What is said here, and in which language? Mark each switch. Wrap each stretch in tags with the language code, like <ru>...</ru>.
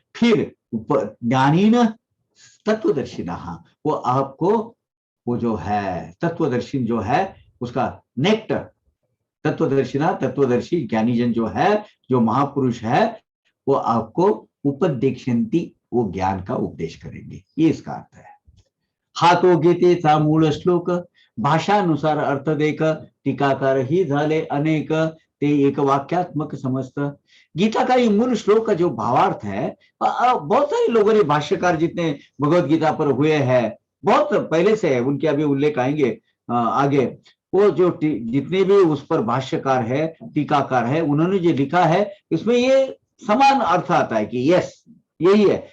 <hi>फिर ज्ञानीन तत्वदर्शिनः, वो आपको वो जो है तत्वदर्शी जो है उसका नेक्टर, तत्वदर्शिना तत्वदर्शी ज्ञानीजन जो है, जो महापुरुष है, वो आपको उपदेक्षन्ति, वो ज्ञान का उपदेश करेंगे। ये इसका अर्थ है।</hi> <mr>हातो गीते चा मूळ श्लोक, भाषानुसार अर्थ देख, टीकाकार ही झाले अनेक, ते एक वाक्यात्मक समस्त।</mr> <hi>गीता का ये मूल श्लोक का जो भावार्थ है, बहुत सारे लोगों ने, भाष्यकार जितने भगवत गीता पर हुए हैं, बहुत पहले से है, उनके अभी उल्लेख आएंगे आगे। वो जो जितने भी उस पर भाष्यकार है, टीकाकार है, उन्होंने जो लिखा है, इसमें ये समान अर्थ आता है कि यस यही है।</hi>